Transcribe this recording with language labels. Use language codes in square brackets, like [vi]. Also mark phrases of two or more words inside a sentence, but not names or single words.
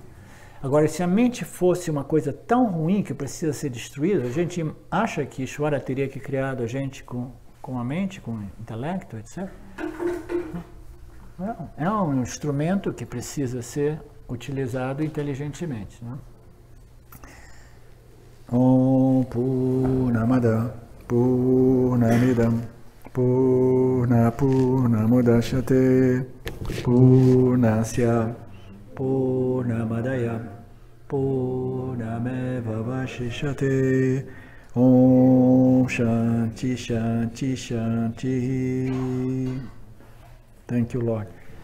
[pt] Agora, se a mente fosse uma coisa tão ruim que precisa ser destruída, a gente acha que Ishvara teria que criado a gente com a mente, com o intelecto, etc. Não, é um instrumento que precisa ser utilizado inteligentemente, né? [sa] ॐ पूर्णमद पूर्णमिदम् पूर्णमुदच्यते पूर्णस्य पूर्णमदय पूर्णमेव वशिष्यते. ॐ शान्ति शान्ति शान्ति. [en] Thank you, Lord.